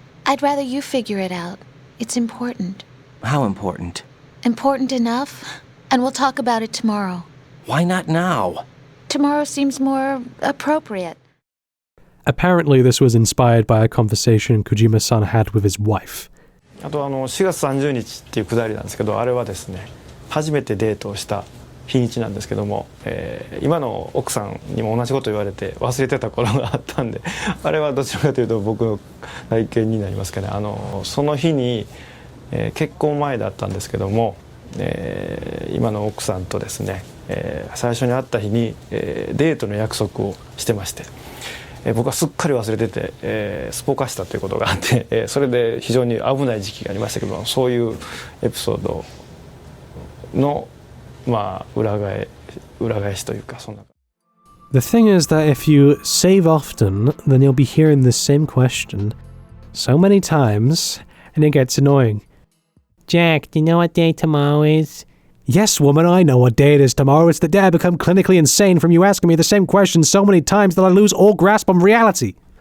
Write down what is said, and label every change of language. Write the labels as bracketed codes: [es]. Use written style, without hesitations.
[en] I'd rather you figure it out. It's important. How important? Important enough, and we'll talk about it tomorrow. Why not now? Tomorrow seems more appropriate. Apparently this was inspired by a conversation Kojima-san had with his wife. [ja] あと4月30日っていうくだりなんですけど、あれはですね、初めてデートをした日にちなんですけども、今の奥さんにも同じこと言われて忘れてた頃があったんで、あれはどちらかというと僕の体験になりますかね。その日に、結婚前だったんですけども、今の奥さんとですね、最初に会った日に、デートの約束をしてまして。僕はすっかり忘れてて、すっぽかしたということがあって、それで非常に危ない時期がありましたけども、そういうエピソードの、まあ、裏返しというか、そんな。 [en] The thing is that if you save often, then you'll be hearing the same question so many times, and it gets annoying. Jack, do you know what day tomorrow is? Yes, woman, I know what day it is tomorrow. It's the day I become clinically insane from you asking me the same question so many times that I lose all grasp on reality.